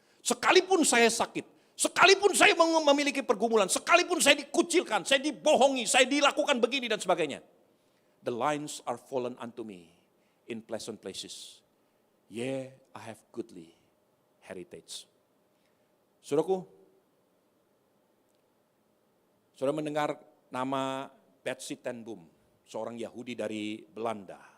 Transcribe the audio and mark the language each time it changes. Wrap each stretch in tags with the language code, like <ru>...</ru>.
<id>Sekalipun saya sakit, sekalipun saya memiliki pergumulan, sekalipun saya dikucilkan, saya dibohongi, saya dilakukan begini dan sebagainya.</id> <en>The lines are fallen unto me in pleasant places. Yeah, I have goodly heritage.</en> <id>Saudaraku, saudara mendengar nama Betsy ten Boom, seorang Yahudi dari Belanda.</id>